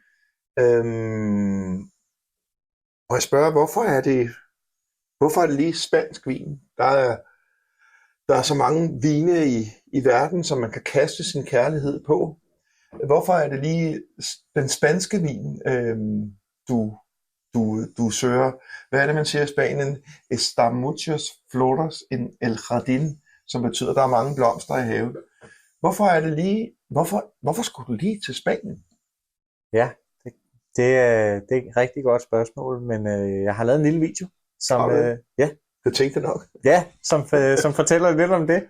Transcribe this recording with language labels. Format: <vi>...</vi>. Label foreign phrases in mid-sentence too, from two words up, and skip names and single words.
<da>Og jeg spørger, hvorfor er det lige spansk vin? Der er så mange vine i verden, som man kan kaste sin kærlighed på. Hvorfor er det lige den spanske vin, du søger? Hvad er det, man siger i Spanien?</da> <es>Está muchos flores en el jardín,</es> <da>som betyder, at der er mange blomster i haven. Hvorfor skulle du lige til Spanien? Ja, det er et rigtig godt spørgsmål, men jeg har lavet en lille video, som, ja, Jeg tænkte nok. ja, som fortæller lidt om det.</da>